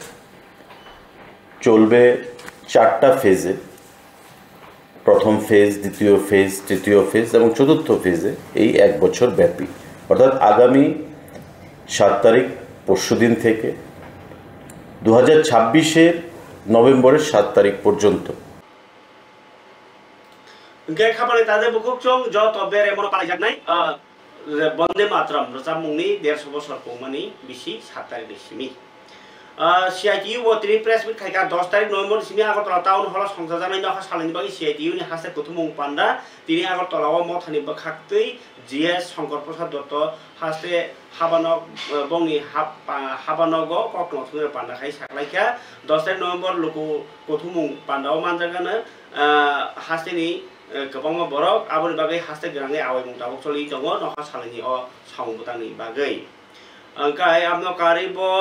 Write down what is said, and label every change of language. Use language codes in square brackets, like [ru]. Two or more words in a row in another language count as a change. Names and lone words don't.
[bn] চলবে 4টা ফেজে, প্রথম ফেজ, দ্বিতীয় ফেজ, তৃতীয় ফেজ এবং চতুর্থ ফেজে এই 1 বছর ব্যাপী, অর্থাৎ আগামী 7 তারিখ পরশুদিন থেকে 2026-এর নভেম্বরের 7 তারিখ পর্যন্ত। [trp] खाबानि तादे बुखुचम जत बेरे मन पालायजागनाय बन्दे मातरम रसामुंनि 150 বছর पौमानि बिसि 7 तारिख सिमी CITU वतिनि प्रेस मिट खायका 10 तारिख नभेम्बर सिमी आगरतला टाउन हल संजाजानाय नखा सालायनि बागै CITU नि हासे गथुमुं पान्डा तिनि आगरतलाव मथानि बखाक्तै GS शंकर प्रसाद दत्त हासे हाबानग बंनि हाबानग कक्टमथुर पान्डा खाय साखलायखा 10 तारिख नभेम्बर लोको गथुमुं पान्डाव मानजागानो हासेनि गोबां बरक आबुनि बागै हासे गोनाङै आवायमुं दाबकसलि दङ नखा सालायनि अ सावमुदांनि बागै ओंखाय आमनो कारिब